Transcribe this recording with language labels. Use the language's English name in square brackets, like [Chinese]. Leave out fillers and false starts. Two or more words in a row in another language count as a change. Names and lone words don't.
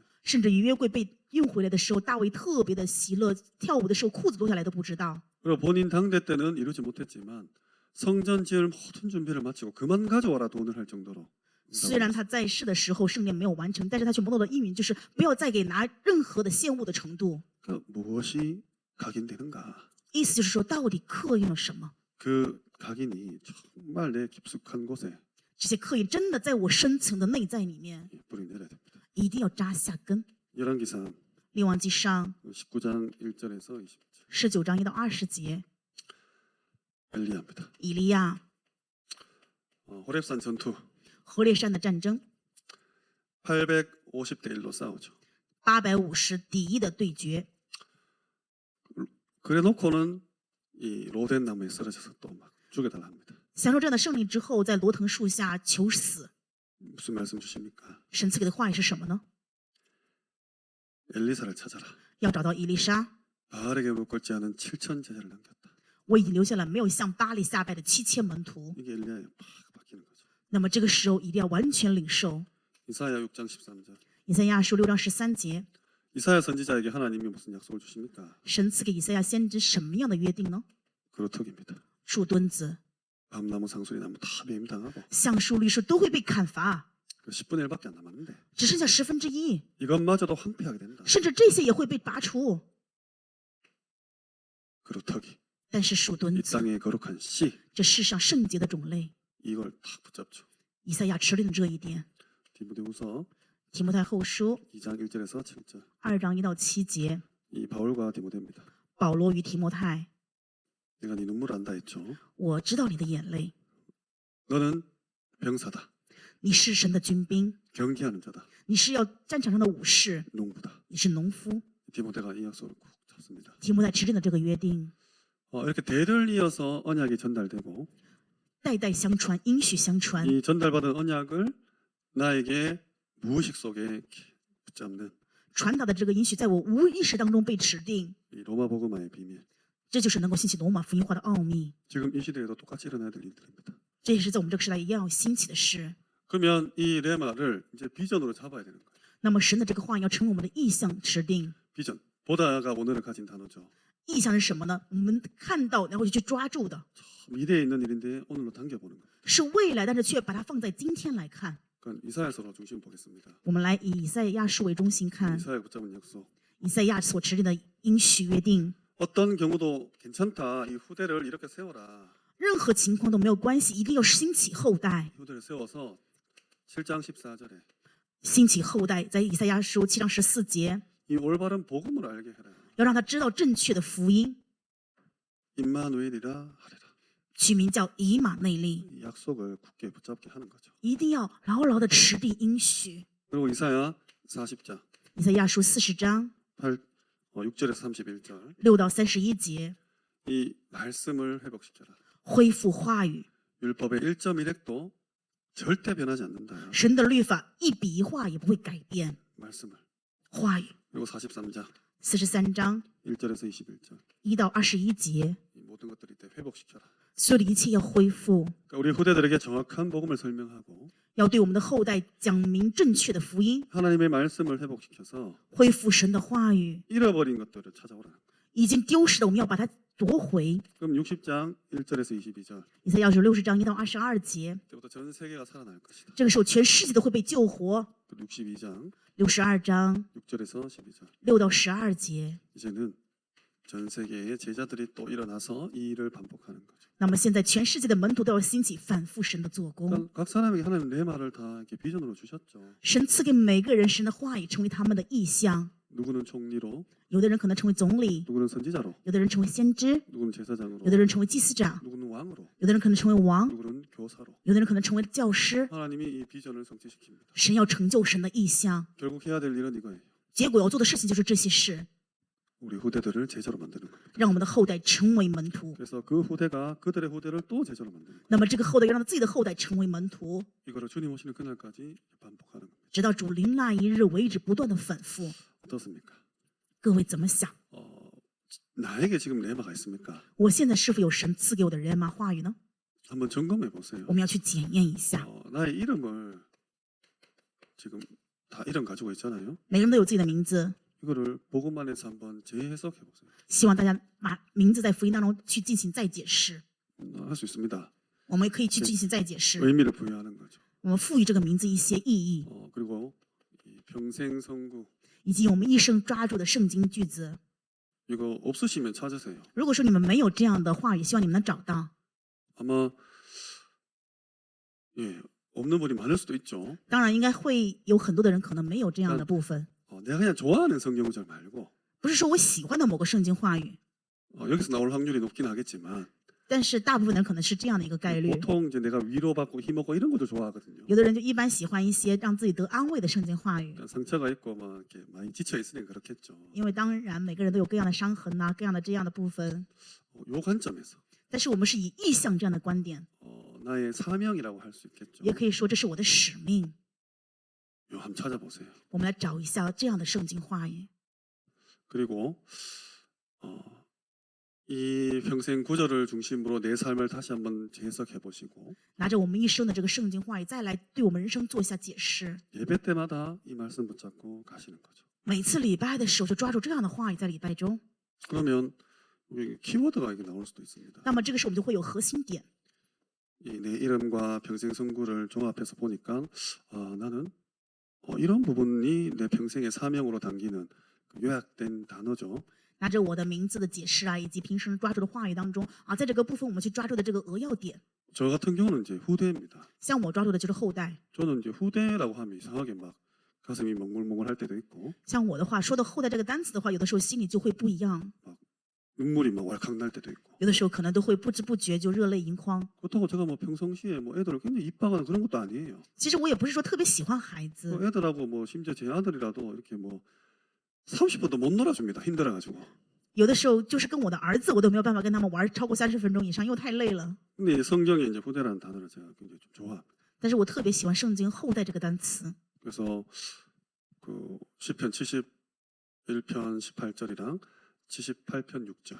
[Chinese] 甚至于约柜被运回来的时候，大卫特别的喜乐，跳舞的时候裤子脱下来都不知道。 [Korean] 그리고 본인 당대 때는 이루지 못했지만 성전 지을 모든 준비를 마치고 그만 가져와라 돈을 할 정도로. [Chinese] 虽然他在世的时候圣殿没有完成，但是他却蒙到的应允就是不要再给拿任何的献物的程度。 [Korean] 그 무엇이 각인되는가? [Chinese] 意思就是说，到底刻印了什么？ [Korean] 그 각인이 정말 내 깊숙한 곳에 [Chinese] 这些刻印真的在我深层的内在里面， [Korean] 뿌리 내려야 됩니다. [Chinese] 一定要扎下根。 [Korean] 열왕기상 [Chinese] 列王记上 [Korean] 19장 1절에서 20절 [Chinese] 19 章1到20节， [Korean] 엘리야입니다. [Chinese] 以利亚 [Korean] 호렙산 전투 [Chinese] 何烈山的战争， [Korean] 850대 1로 싸우죠. [Chinese] 850 敌1的对决。 [Korean] 그래놓고는 이 로덴 나무에 쓰러져서 또 막 죽여달라 합니다. [Chinese] 享受这样的胜利之后，在罗藤树下求死。 [Korean] 무슨 말씀 주십니까? [Chinese] 神赐给的话语是什么呢？ [Korean] 엘리사를 찾아라. [Chinese] 要找到以利沙。 [Korean] 바알에게 무릎 꿇지 않은 7천 제자를 남겼다. [Chinese] 我已经留下了没有向巴黎下拜的7000门徒。 [Korean] 이게 엘리야에 팍 바뀌는 거죠. [Chinese] 那么这个时候，以利亚完全领受。 [Korean] 이사야 6장 13절. [Chinese] 以赛亚书6章13节， [Korean] 이사야 선지자에게 하나님이 무슨 약속을 주십니까? [Chinese] 神赐给以赛亚先知什么样的约定呢？ [Korean] 그루터기입니다. [Chinese] 树墩子、 [Korean] 밤나무 상수리 나무 다 배임당하고 [Chinese] 橡树、绿树都会被砍伐， [Korean] 그 10분의 1밖에 안 남았는데 [Chinese] 只剩下1/10， [Korean] 이것마저도 황폐하게 된다. [Chinese] 甚至这些也会被拔除。 [Korean] 그루터기 [Chinese] 但是树墩 [Korean] 이 [Chinese] 子， [Korean] 땅의 거룩한 씨 [Chinese] 这世上圣洁的种类， [Korean] 이걸 탁 붙잡죠. [Chinese] 以赛亚持定这一点。 [Korean] 디모데후서 [Chinese] 提摩太后书 [Korean] 2장 1절에서 7절. [Chinese] 2 章1到7节， [Korean] 이 바울과 디모데입니다. [Chinese] 保罗与提摩太， [Korean] 내가 네 눈물 안다 했죠. [Chinese] 我知道你的眼泪， [Korean] 너는 병사다. [Chinese] 你是神的军兵， [Korean] 경기하는 자다. [Chinese] 你是要战场上的武士， [Korean] 농부다. [Chinese] 你是农夫。 [Korean] 디모데가 이 약속을 꼭 잡습니다. [Chinese] 提摩太持定的这个约定， [Korean] 이렇게 대를 이어서 언약이 전달되고 [Chinese] 代代相传，应许相传。 [Korean] 이 전달받은 언약을 나에게 무의식 속에 이렇게 붙잡는 [Chinese] 传达的这个应许，在我无意识当中被指定， [Korean] 이 로마 복음화의 비밀. [Chinese] 这就是能够兴起罗马福音化的奥秘。 [Korean] 지금 이 시대에도 똑같이 일어나야 될 일들입니다. [Chinese] 这也是在我们这个时代一样要兴起的事。 [Korean] 그러면 이 레마를 이제 비전으로 잡아야 되는 거예요. [Chinese] 那么神的这个话要成为我们的意向指定。 [Korean] 비전. 보다가 오늘을 가진 단어죠. [Chinese] 意向是什么呢？我们看到然后就去抓住的， [Korean] 미래에 있는 일인데 오늘로 당겨보는 거예요. [Chinese] 是未来，但是却把它放在今天来看。 [Korean] 그건 이사야서로 중심 보겠습니다. [Chinese] 我们来以以赛亚书为中心看， [Korean] 이사야 붙잡은 약속. [Chinese] 以赛亚所持定的应许约定， [Korean] 어떤 경우도 괜찮다. 이 후대를 이렇게 세워라. [Chinese] 任何情况都没有关系，一定要兴起后代。 [Korean] 후대를 세워서 7장 14절에 [Chinese] 兴起后代，在以赛亚书7章14节， [Korean] 이 올바른 복음을 알게 해라. [Chinese] 要让他知道正确的福音， [Korean] 임마누엘이라 하리라. [Chinese] 取名叫以马内利， [Korean] 이 약속을 굳게 붙잡게 하는 거죠. [Chinese] 一定要牢牢的持定应许。 [Korean] 그리고 이사야 40장 [Chinese] 以赛亚书40章 [Korean] 6절에서 31절 [Chinese] 6 到31节， [Korean] 이 말씀을 회복시켜라. [Chinese] 恢复话语， [Korean] 율법의 1.1획도 절대 변하지 않는다. [Chinese] 神的律法一笔一画也不会改变。 [Korean] 말씀을. [Chinese] 话语 [Korean] 그리고 43장 [Chinese] 43章 [Korean] 1절에서 21절 [Chinese] 1 到21节， [Korean] 이 모든 것들을 이때 회복시켜라. [Chinese] 所有的一切要恢复， [Korean] 그러니까 우리 후대들에게 정확한 복음을 설명하고 [Chinese] 要对我们的后代讲明正确的福音， [Korean] 하나님의 말씀을 회복시켜서 [Chinese] 恢复神的话语。 [Korean] 잃어버린 것들을 찾아오라. [Chinese] 已经丢失的，我们要把它夺回。 [Korean] 그럼 60장 1절에서 22절 [Chinese] 以赛亚书60章1到22节， [Korean] 그때부터 전 세계가 살아날 것이다. [Chinese] 这个时候全世界都会被救活。 [Korean] 또 62장 [Chinese] 62章 [Korean] 6절에서 12절 [Chinese] 6 到12节， [Korean] 이제는 전 세계의 제자들이 또 일어나서 이 일을 반복하는 거죠. [Chinese] 那么现在全世界的门徒都要兴起，反复神的做工。 [Korean] 그러니까 각 사람에게 하나님 내 말을 다 이렇게 비전으로 주셨죠. [Chinese] 神赐给每个人神的话语，成为他们的意象。 [Korean] 누구는 총리로, [Chinese] 有的人可能成为总理， [Korean] 누구는 선지자로, [Chinese] 有的人成为先知， [Korean] 누구는 제사장으로, [Chinese] 有的人成为祭司长， [Korean] 누구는 왕으로, [Chinese] 有的人可能成为王， [Korean] 누구는 교사로. [Chinese] 有的人可能成为教师。 [Korean] 하나님이 이 비전을 성취시킵니다. [Chinese] 神要成就神的意象， [Korean] 결국 해야 될 일은 이거예요. [Chinese] 结果要做的事情就是这些事， [Korean] 우리 후대들을 제자로 만드는 겁니다. [Chinese] 让我们的后代成为门徒。 [Korean] 그래서 그 후대가 그들의 후대를 또 제자로 만드는 거예요. [Chinese] 那么这个后代要让自己的后代成为门徒， [Korean] 이거를 주님 오시는 그날까지 반복하는 겁니다. [Chinese] 直到主临那一日为止，不断的反复。 [Korean] 어떻습니까? [Chinese] 各位怎么想？ [Korean] 나에게 지금 레마가 있습니까? [Chinese] 我现在是否有神赐给我的人马话语呢？ [Korean] 한번 점검해 보세요. [Chinese] 我们要去检验一下。 [Korean] 나의 이름을 지금 다 이름 가지고 있잖아요. [Chinese] 每个人都有自己的名字， [Korean] 이거를 복음 안에서 한번 재해석해 보세요. [Chinese] 希望大家把名字在福音当中去进行再解释。 [Korean] 할 수 있습니다. [Chinese] 我们也可以去进行再解释， [Korean] 의미를 부여하는 거죠. [Chinese] 我们赋予这个名字一些意义， [Korean] 그리고 이 평생 성구 [Chinese] 以及我们一生抓住的圣经句子。 [Korean] 이거 없으시면 찾으세요. [Chinese] 如果说你们没有这样的话语，希望你们能找到。 [Korean] 아마 없는 분이 많을 수도 있죠. [Chinese] 当然，应该会有很多的人可能没有这样的部分， [Korean] 내가 그냥 좋아하는 성경 구절 말고 [Chinese] 不是说我喜欢的某个圣经话语， [Korean] 여기서 나올 확률이 높긴 하겠지만 [Chinese] 但是大部分人可能是这样的一个概率。 [Korean] 보통 이제 내가 위로받고 힘없고 이런 것도 좋아하거든요. [Chinese] 有的人就一般喜欢一些让自己得安慰的圣经话语， [Korean] 상처가 있고 막 이렇게 많이 지쳐 있으니까 그렇겠죠. [Chinese] 因为当然每个人都有各样的伤痕呐、各样的这样的部分。 [Korean] 요 관점에서 [Chinese] 但是我们是以意向这样的观点， [Korean] 나의 사명이라고 할 수 있겠죠. [Chinese] 也可以说这是我的使命。 [Korean] 요 한번 찾아보세요. [Chinese] 我们来找一下这样的圣经话语。 [Korean] 그리고 이 평생 구절을 중심으로 내 삶을 다시 한번 재해석해 보시고 [Chinese] 拿着我们一生的这个圣经话语，再来对我们人生做一下解释。 [Korean] 예배 때마다 이 말씀 붙잡고 가시는 거죠. [Chinese] 每次礼拜的时候就抓住这样的话语，在礼拜中， [Korean] 그러면 우리 키워드가 이게 나올 수도 있습니다. [Chinese] 那么这个时候我们就会有核心点。 [Korean] 내 이름과 평생 성구를 종합해서 보니까 나는 이런 부분이 내 평생의 사명으로 담기는 그 요약된 단어죠. [Chinese] 拿着我的名字的解释啊，以及平时抓住的话语当中啊，在这个部分我们去抓住的这个扼要点。 [Korean] 저 같은 경우는 이제 후대입니다. [Chinese] 像我抓住的就是后代， [Korean] 저는 이제 후대라고 하면 이상하게 막 가슴이 멍글멍글할 때도 있고 [Chinese] 像我的话说到后代这个单词的话，有的时候心里就会不一样， [Korean] 눈물이 막 왈칵 날 때도 있고. [Chinese] 有的时候可能都会不知不觉就热泪盈眶。 [Korean] 그렇다고 제가 뭐 평상시에 뭐 애들을 굉장히 이뻐하거나 그런 것도 아니에요. [Chinese] 其实我也不是说特别喜欢孩子， [Korean] 뭐 애들하고 뭐 심지어 제 아들이라도 이렇게 뭐 30분도 못 놀아줍니다. 힘들어가지고. [Chinese] 有的时候就是跟我的儿子，我都没有办法跟他们玩超过30分钟以上，因为太累了。 [Korean] 근데 이 성경에 이제 후대라는 단어를 제가 굉장히 좀 좋아합니다. [Chinese] 但是我特别喜欢圣经后代这个单词。 [Korean] 그래서 그 시편 71편 18절이랑 78편 6절.